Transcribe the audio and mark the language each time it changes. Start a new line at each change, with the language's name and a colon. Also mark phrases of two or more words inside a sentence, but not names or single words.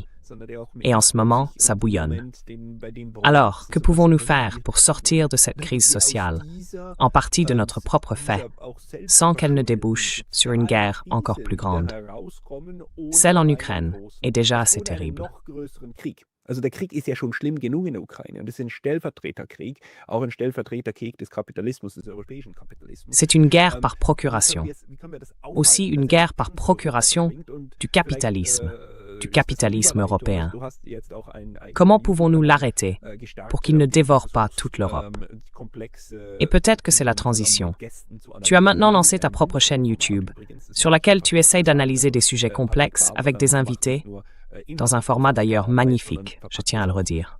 French: Et en ce moment, ça bouillonne. Alors, que pouvons-nous faire pour sortir de cette crise sociale, en partie de notre propre fait, sans qu'elle ne débouche sur une guerre encore plus grande? Celle en Ukraine est déjà assez terrible.
German: Also der Krieg ist ja schon schlimm genug in der Ukraine. Und das ist ein Stellvertreterkrieg, auch ein Stellvertreterkrieg des Kapitalismus, des europäischen Kapitalismus.
French: C'est une guerre par procuration. Aussi une guerre par procuration du capitalisme européen. Comment pouvons-nous l'arrêter pour qu'il ne dévore pas toute l'Europe? Et peut-être que c'est la transition. Tu as maintenant lancé ta propre chaîne YouTube, sur laquelle tu essayes d'analyser des sujets complexes avec des invités, dans un format d'ailleurs magnifique, je tiens à le redire.